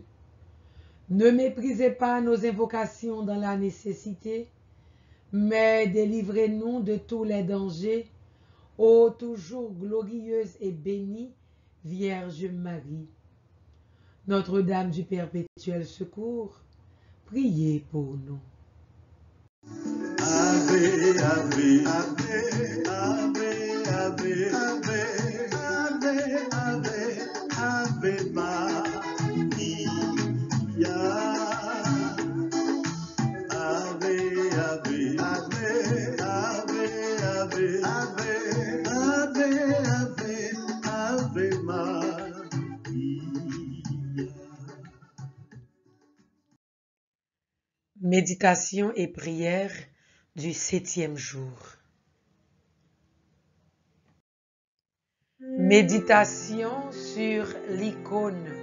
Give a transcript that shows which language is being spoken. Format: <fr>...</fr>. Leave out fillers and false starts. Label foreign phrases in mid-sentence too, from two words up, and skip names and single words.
<fr>Ne méprisez pas nos invocations dans la nécessité, mais délivrez-nous de tous les dangers, ô toujours glorieuse et bénie Vierge Marie. Notre-Dame du Perpétuel Secours, priez pour nous.</fr> <la>Ave, ave, ave, ave, ave, ave, ave, ave Maria. Ave, ave, ave, ave, ave, ave, ave, ave Maria.</la> <fr>Méditation et prière du 7e jour. Méditation sur l'icône.</fr>